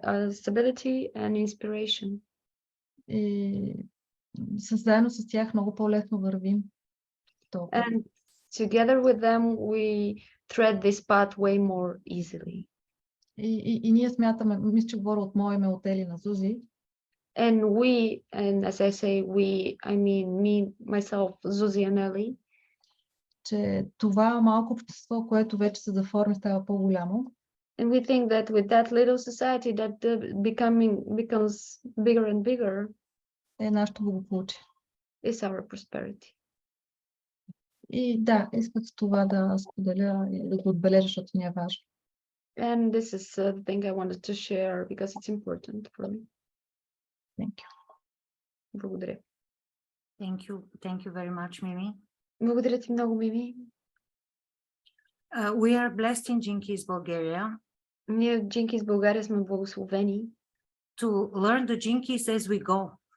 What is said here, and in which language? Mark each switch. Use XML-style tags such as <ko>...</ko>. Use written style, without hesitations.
<en>Stability and inspiration.</en> <bg>И заедно с тях много по-лесно вървим.</bg> <en>And together with them we thread this path way more easily.</en> <bg>И ние смятаме, мисля, че говоря от мое име, от Елина Зузи.</bg> <en>And as I say we, I mean me, myself, Zuzi and Ellie,</en> <bg>че това малко общество, което вече се заформи, става по-голямо.</bg> <en>and we think that with that little society that becomes bigger and bigger,</en> <bg>Е нашето благополучие.</bg> <en>is our prosperity.</en> <bg>И да, исках това да споделя и да го отбележа, защото ми е важно.</bg> <en>And this is the thing I wanted to share because it's important for me. Thank you.</en> <bg>Благодаря.</bg> <en>Thank you very much, Mimi.</en> <bg>Благодаря ти много, Мими.</bg> <en>We are blessed in Jinkies, Bulgaria,</en> <bg>Ние в Jinkies България сме благословени</bg> <en>to learn the Jinkies as we go.</en>